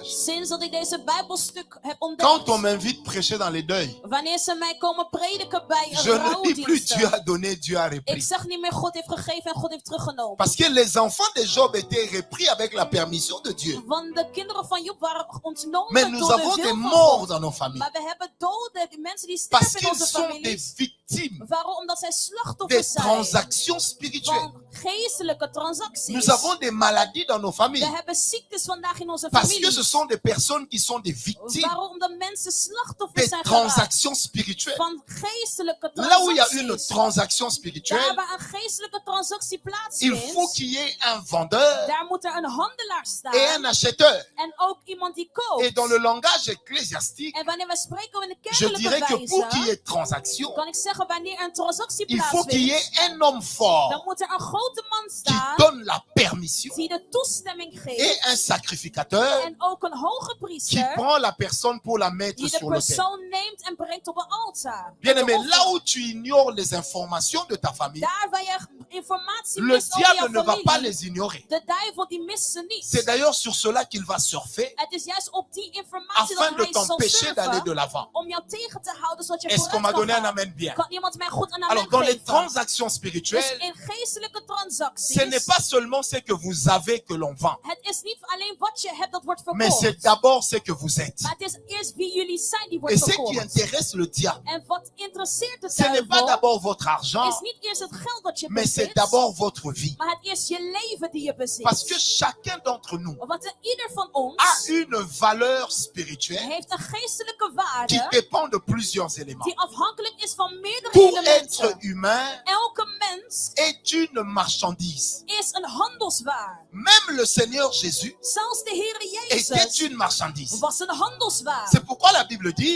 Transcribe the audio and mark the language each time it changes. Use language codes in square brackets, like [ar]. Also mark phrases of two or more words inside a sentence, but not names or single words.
[nl] Sinds dat ik deze Bijbelstuk heb [fr] quand [nl] ontdekt. [fr] on m'invite prêcher dans les deuils, [nl] Wanneer ze mij komen prediken bij [fr] je [nl] een [fr] ne dis plus Dieu [nl] rouwdienst. [fr] a donné, Dieu a [nl] Ik [fr] repris. [nl] zeg niet meer God heeft gegeven en God heeft teruggenomen. [fr] Parce que les enfants de Job étaient repris avec la permission de Dieu. [nl] Want de kinderen van Job waren [fr] Mais [nl] ontnomen [fr] nous [nl] door de [fr] avons des [nl] wil van [fr] morts [nl] God. [fr] dans nos familles. [nl] Maar we hebben doden, die mensen die [fr] Parce [nl] sterven in [fr] qu'ils [nl] onze [fr] sont des [nl] families. [fr] victimes [nl] Waarom? Omdat zij [fr] des [nl] slachtoffers zijn [fr] transactions spirituelles. [nl] van geestelijke transacties. [fr] Nous avons des maladies dans nos [nl] We [fr] familles. [nl] hebben ziektes vandaag in onze [fr] Parce que ce [nl] families. [fr] sont des personnes qui sont des victimes [nl] Waarom? Omdat mensen slachtoffers [fr] des [nl] zijn geraakt [fr] transactions spirituelles. [nl] van geestelijke [fr] Là où il y a une [nl] transacties. [fr] transaction [nl] Daar [fr] spirituelle, [nl] waar een geestelijke transactie [fr] il [nl] plaatsvindt, [fr] faut qu'il y ait un vendeur [nl] daar moet er een handelaar staan [fr] et un acheteur. [nl] en ook iemand die koopt. [fr] Et dans le langage ecclésiastique, [nl] En wanneer we spreken in de [fr] je [nl] kerkelijke [fr] dirais que pour qu'il y [nl] wijze, [fr] ait transaction, [nl] kan ik zeggen wanneer een transactie [fr] il faut qu'il y [nl] plaatsvindt, [fr] ait un homme [nl] dan [fr] fort [nl] moet er een grote man [fr] qui [nl] staan [fr] donne la permission [nl] die de toestemming [fr] et [nl] geeft [fr] un sacrificateur [nl] en ook een hoge [fr] qui [nl] priester [fr] prend la personne pour la mettre [nl] die de [fr] sur l'autel. [nl] persoon neemt en brengt op een altaar. [fr] Bien aimé, là où tu ignores les informations de ta famille, [nl] Daar waar je informatie [fr] Le [nl] mist over jouw [fr] diable ne va pas [nl] familie, [fr] les ignorer. [nl] de duivel die mist ze niet. [fr] C'est d'ailleurs sur cela qu'il va surfer [nl] Het is juist op die informatie [fr] afin [nl] dat [fr] de [nl] hij zal [fr] t'empêcher d'aller de [nl] surfen [fr] l'avant. [nl] om jou tegen te houden zodat je [fr] Est-ce qu'on m'a [nl] vooruit kan [fr] donné un [nl] gaan. [fr] amen bien? [nl] Kan iemand mij goed een [fr] Alors, [nl] amen [fr] dans les [nl] geven? [fr] transactions [nl] Dus [fr] spirituelles, [nl] in geestelijke [fr] ce n'est [nl] transacties, [fr] pas seulement ce que vous avez que l'on vend, [nl] het is niet alleen wat je hebt dat wordt [fr] mais c'est [nl] verkocht. [fr] d'abord ce que vous êtes. [nl] Maar het is eerst wie jullie zijn die [fr] Et [nl] wordt [fr] ce qui [nl] verkocht. [fr] intéresse le diable, [nl] En wat interesseert de [fr] ce n'est pas [nl] duivel, [fr] d'abord votre argent, [nl] is niet eerst het geld dat je [fr] mais c'est [nl] bezit, [fr] d'abord votre vie. [nl] maar het is je leven die je bezit. [fr] Parce que chacun d'entre nous [nl] Want ieder van ons [fr] a une valeur spirituelle [nl] heeft een geestelijke [fr] qui [nl] waarde [fr] dépend de plusieurs éléments. [nl] die afhankelijk is van meerdere [fr] Pour être [nl] elementen. [fr] humain [nl] Elke mens [fr] est une marchandise. [nl] is een handelswaar. [fr] Même le Seigneur Jésus [nl] Zelfs de Heer [fr] était [nl] Jezus [fr] une marchandise. [nl] was een handelswaar. [fr] C'est pourquoi la Bible dit,